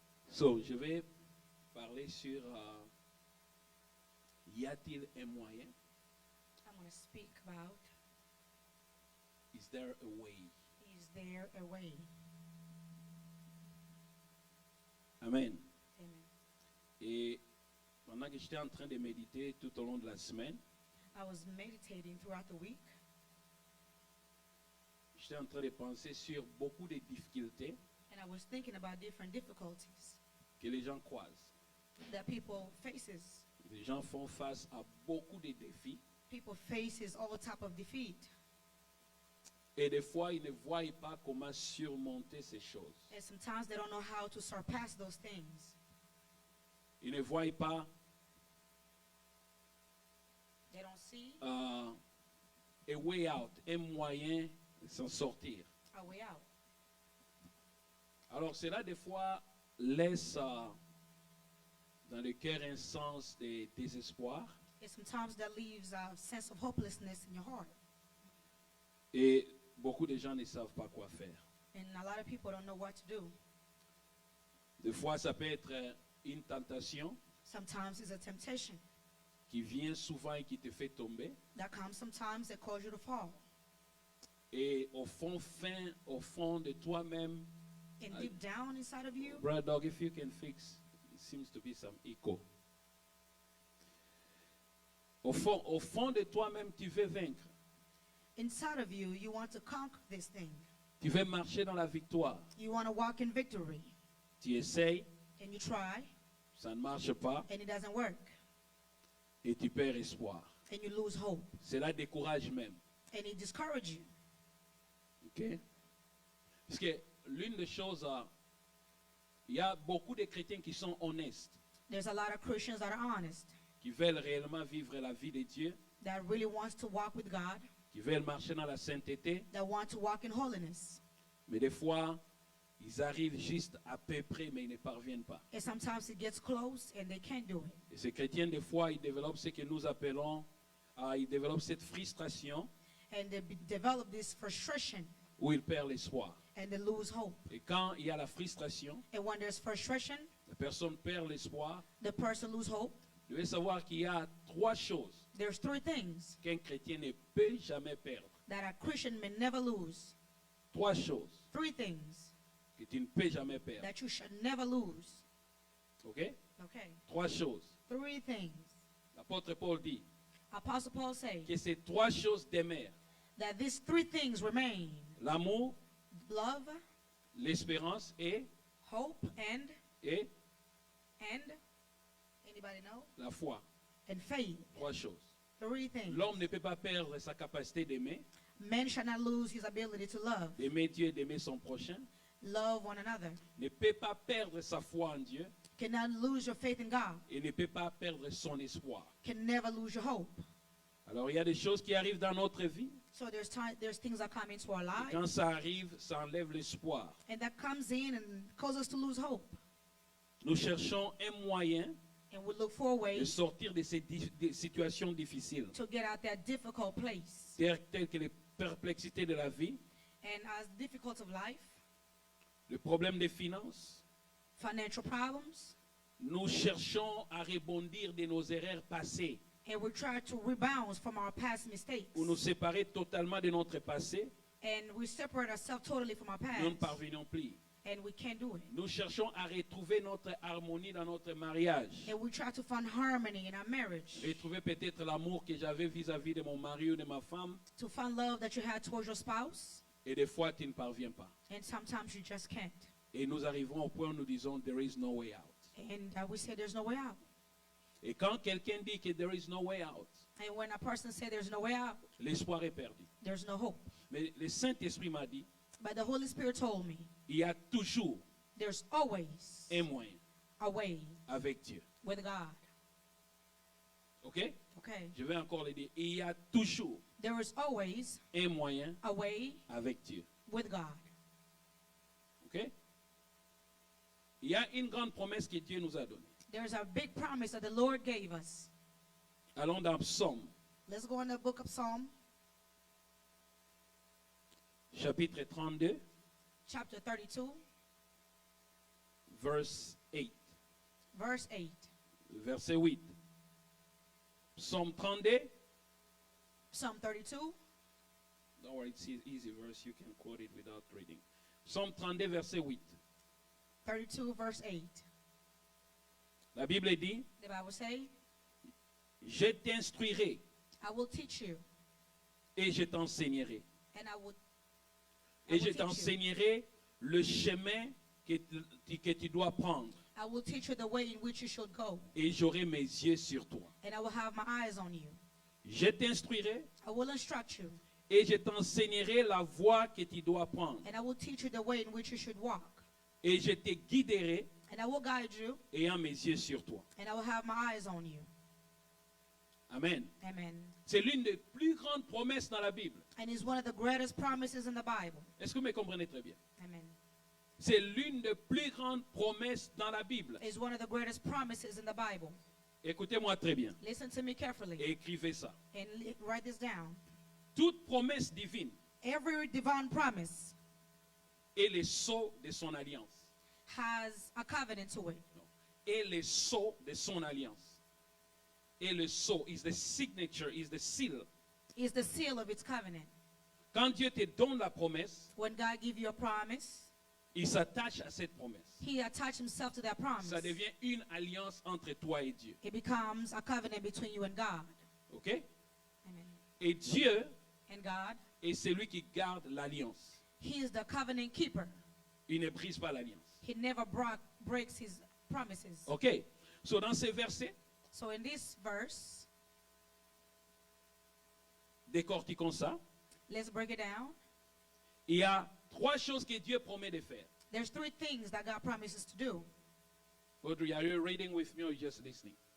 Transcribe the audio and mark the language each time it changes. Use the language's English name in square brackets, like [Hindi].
[French] So, je vais parler sur y a-t-il un moyen? [English] I'm going to speak about, Is there a way? is there a way? Amen. Amen. [French] Et pendant que j'étais en train de méditer tout au long de la semaine, [English] I was meditating throughout the week, [French] j'étais en train de penser sur beaucoup de difficultés [English] and I was thinking about different difficulties [French] que les gens croisent. [English] that people faces. [French] Les gens font face à beaucoup de défis [English] People faces all type of defeat, [French] et des fois ils ne voient pas comment surmonter ces choses. [English] and sometimes they don't know how to surpass those things. [French] Ils ne voient pas [English] They don't see a way out, [French] un moyen de s'en sortir. [English] a way out. [French] Alors cela des fois laisse dans le cœur un sens de désespoir [English] And sometimes that leaves a sense of hopelessness in your heart, [French] et beaucoup de gens ne savent pas quoi faire. [English] and a lot of people don't know what to do. [French] Des fois ça peut être une tentation [English] Sometimes it's a temptation [French] qui vient souvent et qui te fait tomber. [English] that comes. Sometimes that cause you to fall. [French] Et au fond de toi-même, [English] And deep down inside of you, Brother Dog, if you can fix, it seems to be some echo. [French] Au fond de toi-même, tu veux vaincre. [English] inside of you, you want to conquer this thing. [French] Tu veux marcher dans la victoire. [English] You want to walk in victory. [French] Tu essayes, [English] And you try, [French] ça ne marche pas, [English] and it doesn't work. [French] et tu perds espoir. [English] And you lose hope. [French] Cela décourage même. [English] And it discourages you. OK? [French] Parce que l'une des choses, il y a beaucoup de chrétiens qui sont honestes, [English] There's a lot of Christians that are honest, [French] qui veulent réellement vivre la vie de Dieu, [English] that really wants to walk with God, [French] qui veulent marcher dans la sainteté, [English] that want to walk in holiness. [French] mais des fois, ils arrivent juste à peu près, mais ils ne parviennent pas. [English] And sometimes it gets close and they can't do it. [French] Et ces chrétiens, des fois, ils développent ce que nous appelons, ils développent cette frustration [English] And they develop this frustration [French] où ils perdent l'espoir. [English] and they lose hope. [French] Et quand il y a la frustration, [English] And when there's frustration, [French] la personne perd l'espoir. [English] the person lose hope. [French] Vous devez savoir qu'il y a trois choses [English] There's three things [French] qu'un chrétien ne peut jamais perdre. [English] that a Christian may never lose. [French] Trois choses [English] Three things [French] que tu ne peux jamais perdre. [English] that you should never lose. OK? Okay. [French] Trois choses. [English] Three things. [French] L'apôtre Paul dit [English] Apostle Paul says [French] que ces trois choses demeurent. [English] that these three things remain: [French] L'amour, [English] love, [French] l'espérance [English] hope, and [French] et [English] anybody know? [French] la foi. [English] And faith. [French] Trois choses. [English] Three things. [French] L'homme ne peut pas perdre sa capacité d'aimer, [English] Man shall not lose his ability to love. [French] d'aimer Dieu et d'aimer son prochain. [English] Love one another. [French] Ne peut pas perdre sa foi en Dieu [English] Cannot lose your faith in God. [French] et ne peut pas perdre son espoir. [English] Can never lose your hope. [French] Alors il y a des choses qui arrivent dans notre vie. [English] So there's things that come into our [French] Et [English] lives, [French] quand ça arrive, ça enlève l'espoir. [English] and that comes in and causes us to lose hope. [French] Nous cherchons un moyen [English] And we look for [French] de [English] ways [French] sortir de ces des situations difficiles, [English] to get out that difficult place. [French] telles que les perplexités de la vie, [English] And as difficult of life, [French] le problème des finances. [English] financial problems, [French] Nous cherchons à rebondir de nos erreurs passées [English] and we try to rebound from our past mistakes, [French] ou nous séparer totalement de notre passé. [English] and we separate ourselves totally from our [French] Nous ne [English] past, [French] parvenons plus. [English] and we can't do it. [French] Nous cherchons à retrouver notre harmonie dans notre mariage. [English] And we try to find harmony in our marriage, [French] Retrouver peut-être l'amour que j'avais vis-à-vis de mon mari ou de ma femme. [English] to find love that you had towards your spouse, [French] Et des fois, tu ne parviens pas. [English] and sometimes you just can't. [French] Et nous arrivons au point où nous disons, [English] there is no way out. And we say there's no way out. [French] Et quand quelqu'un dit que [English] there is no way out, And when a person says there's no way out, [French] l'espoir est perdu. [English] there's no hope. [French] Mais le Saint-Esprit m'a dit, [English] But the Holy Spirit told me [French] il y a toujours [English] there's always [French] un moyen [English] a way [French] avec Dieu. [English] with God. OK? Okay? [French] Je vais encore le dire. Il y a toujours [English] There is always [French] un moyen [English] a way [French] avec Dieu. [English] with God. OK? [French] Il y a une grande promesse que Dieu nous a donnée. [English] There's a big promise that the Lord gave us. [French] Allons dans Psaume, [English] Let's go in the book of Psalm, [French] chapitre 32, [English] chapter 32, verse 8. Verse 8. [French] Verset 8. Psaume 32. [English] Psalm 32. Don't worry, it's an easy verse. You can quote it without reading. [French] Psaume 32, verset 8. [English] 32 verse 8. [French] La Bible dit, [English] The Bible say, [French] je t'instruirai [English] I will teach you, [French] et je t'enseignerai. [English] and I will [French] Et je [English] teach you. [French] t'enseignerai le chemin que tu dois prendre. [English] I will teach you the way in which you should go, [French] Et j'aurai mes yeux sur toi. [English] and I will have my eyes on you. [French] Je t'instruirai [English] I will instruct you, [French] et je t'enseignerai la voie que tu dois prendre. [English] and I will teach you the way in which you should walk. [French] Et je te guiderai [English] And I will guide you, [French] ayant mes yeux sur toi. [English] and I will have my eyes on you. Amen. Amen. [French] C'est l'une des plus grandes promesses dans la Bible. [English] And it's one of the greatest promises in the Bible. [French] Est-ce que vous me comprenez très bien? [English] Amen. [French] C'est l'une des plus grandes promesses dans la Bible. [English] It's one of the greatest promises in the Bible. [French] Écoutez-moi très bien [English] Listen to me carefully [French] et écrivez ça. [English] and write this down. [French] Toute promesse divine [English] Every divine promise [French] est le sceau de son alliance. [English] has a covenant to it. [French] Et le sceau de son alliance. Et le sceau [English] is the signature, is the seal. It's the seal of its covenant. [French] Quand Dieu te donne la promesse, [English] When God gives you a promise, [French] il s'attache à cette promesse. [English] He attached Himself to that promise. [French] Ça devient une alliance entre toi et Dieu. [English] It becomes a covenant between you and God. OK? Amen. [French] Et Dieu [English] And God, [French] est celui qui garde l'alliance. [English] He is the covenant keeper. [French] Il ne brise pas l'alliance. [English] He never breaks His promises. [French] OK? So dans ces versets, [English] So in this verse, [French] décortiquons ça. [English] let's break it down. [French] Il y a trois choses que Dieu promet de faire. [English] There's three things that God promises to do. Audrey, are you reading with me or just listening?